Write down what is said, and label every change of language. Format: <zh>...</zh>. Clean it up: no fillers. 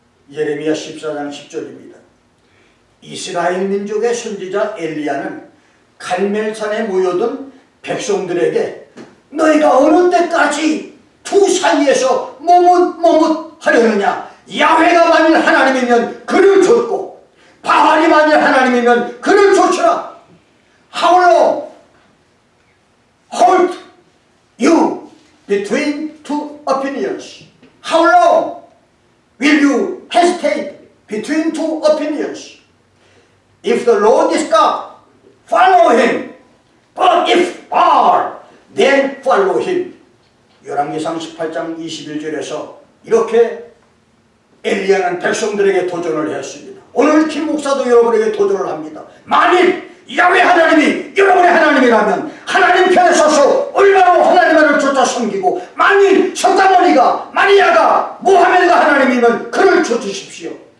<ko>예레미야 14장 10절입니다. 이스라엘 민족의 선지자 엘리야는 갈멜산에 모여든 백성들에게 너희가 어느 때까지 두 사이에서 머뭇하려느냐. 야훼가 만일 하나님이면 그를 좇고 바알이 만일 하나님이면 그를 좇으라.</ko> <en>How long halt you between two opinions? How long will you hesitate between two opinions? If the Lord is God, follow him. But if Baal, then follow him.</en> <ko>열왕기상 18장 21절에서 이렇게 엘리야는 백성들에게 도전을 했습니다. 오늘 김 목사도 여러분에게 도전을 합니다. 만일 야훼 하나님이 여러분의 하나님이라면 하나님 편에 서서 올바로 하나님을 쫓아 섬기고, 만일 석가모니가 마리아가 모하메드가 하나님이면 그를 쫓으십시오.</ko>